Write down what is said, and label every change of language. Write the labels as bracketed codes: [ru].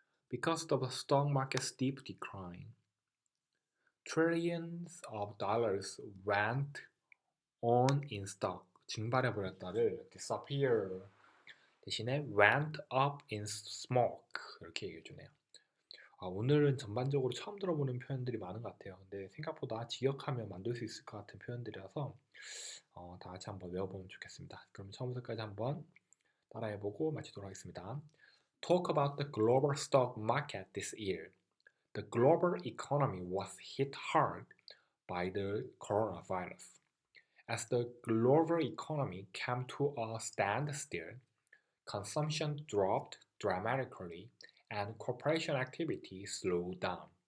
[en] Because of the stock market's steep decline, trillions of dollars went on in stock. [ko] 증발해버렸다를 disappear 대신에 [en] went up in smoke. [ko] 이렇게 얘기해 주네요. 오늘은 전반적으로 처음 들어보는 표현들이 많은 것 같아요. 근데 생각보다 직역하면 만들 수 있을 것 같은 표현들이라서 다 같이 한번 외워보면 좋겠습니다. 그럼 처음부터까지 한번 따라해보고 마치도록 하겠습니다. [en] Talk about the global stock market this year. The global economy was hit hard by the coronavirus. As the global economy came to a standstill, consumption dropped dramatically and corporation activity slowed down.